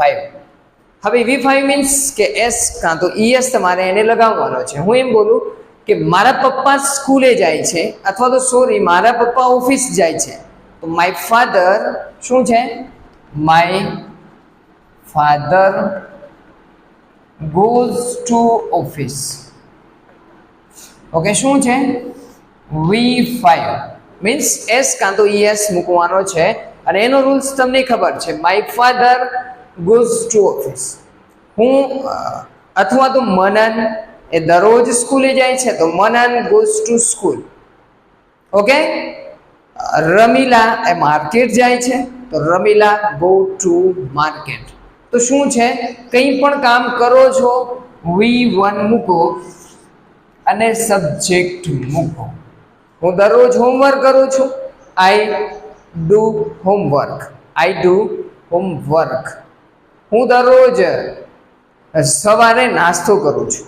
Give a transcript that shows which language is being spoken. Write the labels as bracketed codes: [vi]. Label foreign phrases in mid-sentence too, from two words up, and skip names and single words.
[gu] હવે [en] V5 means [gu] કે S કાં તો ES તમારે એને લગાવવાનો છે. હું એમ બોલું કે મારા પપ્પા સ્કૂલે જાય છે, અથવા તો સોરી, મારા પપ્પા ઓફિસ જાય છે. [en] તો my father [gu] શું છે? [en] my father goes to office. [gu] ઓકે, શું છે? [en] V5 means [gu] S કાં તો ES મૂકવાનો છે. અને એનો રૂલ્સ તમને ખબર છે. [en] my father goes to office. [gu] હું અથવા તો મનન એ દરરોજ સ્કૂલે જાય છે તો મનન [en] goes to school. [gu] ઓકે, રમીલા એ માર્કેટ જાય છે તો રમીલા [en] go to market. [gu] તો શું છે? કંઈ પણ કામ કરો છો V1 મૂકો અને સબ્જેક્ટ મૂકો. હું દરરોજ હોમવર્ક કરું છું. [en] I do homework, I do homework. [gu] હું દરરોજ સવારે નાસ્તો કરું છું.